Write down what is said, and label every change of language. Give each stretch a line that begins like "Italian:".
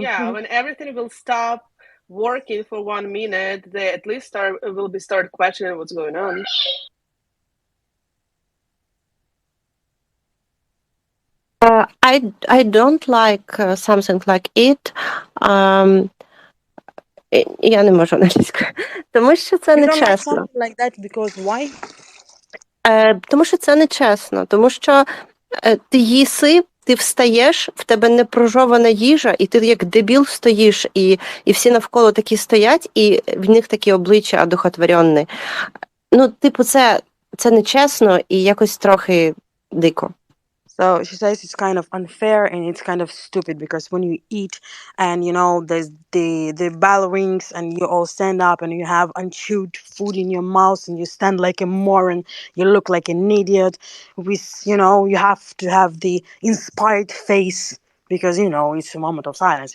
English: yeah, when everything will stop working for 1 minute, they at least start questioning what's going on. I don't like something like it.
Ukrainian: Я не можу англійською, тому що це
English: You don't like
Ukrainian: нечесно.
English: something like that because why?
Ukrainian: Тому що це нечесно, тому що ти їси, ти встаєш, в тебе не прожована їжа, і ти як дебіл стоїш, і всі навколо такі стоять, і в них такі обличчя одухотворенні. Ну, типу, це нечесно і якось трохи дико.
English: So she says it's kind of unfair and it's kind of stupid because when you eat and there's the bell rings and you all stand up and you have unchewed food in your mouth and you stand like a moron, you look like an idiot. With you have to have the inspired face because it's a moment of silence.